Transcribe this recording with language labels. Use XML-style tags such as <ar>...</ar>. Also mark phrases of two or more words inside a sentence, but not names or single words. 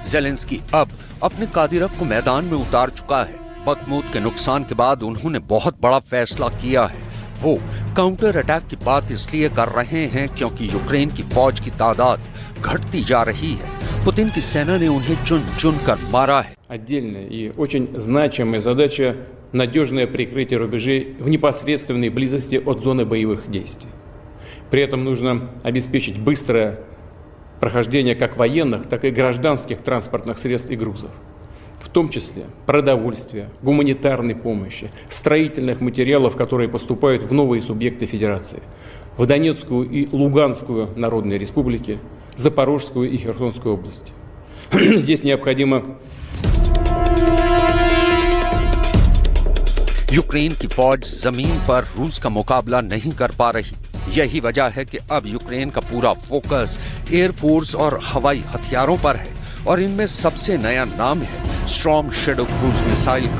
<hi>ज़ेलेंस्की अब अपने कादिरव को मैदान में उतार चुका है। बखमूत के नुकसान के बाद उन्होंने बहुत बड़ा फैसला किया है। वो</hi> <en>counter attack</en> <hi>की बात इसलिए कर रहे हैं क्योंकि यूक्रेन की फौज की तादाद घटती जा रही है। पुतिन की सेना ने उन्हें चुन चुन कर मारा है।</hi> <ru>Отдельная и очень значимая задача – надежное прикрытие рубежей в непосредственной близости от зоны боевых действий. При этом нужно обеспечить быстрое прохождение как военных, так и гражданских транспортных средств и грузов, в том числе продовольствия, гуманитарной помощи, строительных материалов, которые поступают в новые субъекты Федерации, в Донецкую и Луганскую народные республики, Запорожскую и Херсонскую области. Здесь необходимо</ru> <hi>यूक्रेन की फौज जमीन पर रूस का मुकाबला नहीं कर पा रही। यही वजह है कि अब यूक्रेन का पूरा फोकस एयरफोर्स और हवाई हथियारों पर है, और इनमें सबसे नया नाम है स्टॉर्म शैडो</hi> <en>cruise missile</en> <hi>का।</hi>